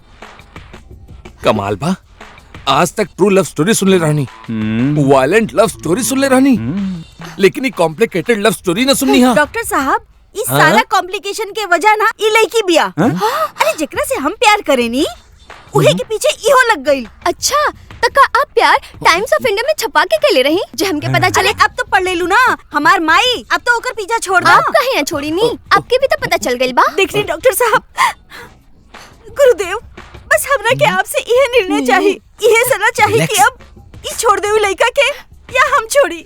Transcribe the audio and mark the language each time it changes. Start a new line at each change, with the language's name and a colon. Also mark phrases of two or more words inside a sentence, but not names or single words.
Bhojpuri: कमाल बा, आज तक
English: true love story
Bhojpuri: सुन ले रहनी,
English: violent love story
Bhojpuri: सुन ले रहनी, लेकिन ये
English: complicated love story
Bhojpuri: न सुननी। हाँ डॉक्टर साहब, इस हाँ? सारा कॉम्प्लिकेशन के वजह ना ई लड़की बिया। अरे जेकरा से हम प्यार करेनी उहे के पीछे इहो लग गई। अच्छा, तो का आप प्यार टाइम्स ऑफ इंडिया में छपा के कले रही जे हमके पता चले? अब तो पढ़ ले लू ना हमार माई, अब तो ओकर पीछा छोड़ दो। आप कहीं ना छोड़ी नी, आपके भी तो पता चल गइल बा। देखनी डॉक्टर साहब, गुरुदेव, बस हमरा के आपसे यह निर्णय चाहिए, यह सलाह चाहिए कि अब ई छोड़ दे लड़का के या हम छोड़ी।